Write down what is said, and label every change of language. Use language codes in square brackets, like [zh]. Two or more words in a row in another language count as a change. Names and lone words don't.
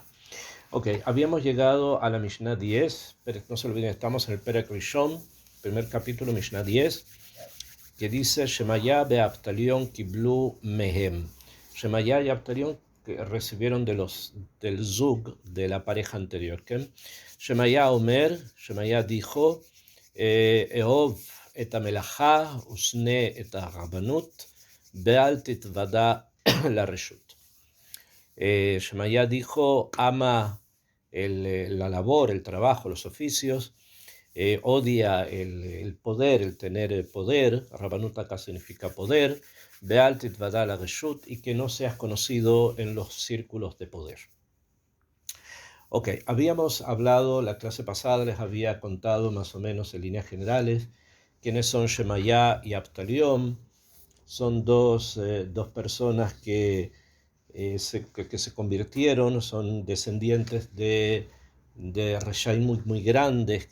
[es] Ok, habíamos llegado a la Mishnah 10, pero no se olviden, estamos en el [he] פרק ראשון, [es] primer capítulo, Mishnah 10, que dice [he] שמעיה ואבטליון קיבלו מהם. [es] Shemaya y Abtalion que recibieron del Zug, de la pareja anterior. ¿Okay? [he] שמעיה אומר, [es] Shemaya dijo, [he] אהוב את המלאכה ושנא את הרבנות ואל תתוודע לרשות. [es] Shemaya dijo, ama la labor, el trabajo, los oficios, odia el poder, el tener poder, Rabanut acá significa poder, [he] ואל תתוודע לרשות, [es] y que no seas conocido en los círculos de poder. Ok, habíamos hablado, la clase pasada les había contado más o menos en líneas generales quiénes son Shemaya y Abtalión. Son dos personas que se convirtieron, son descendientes de Rashaim muy grandes.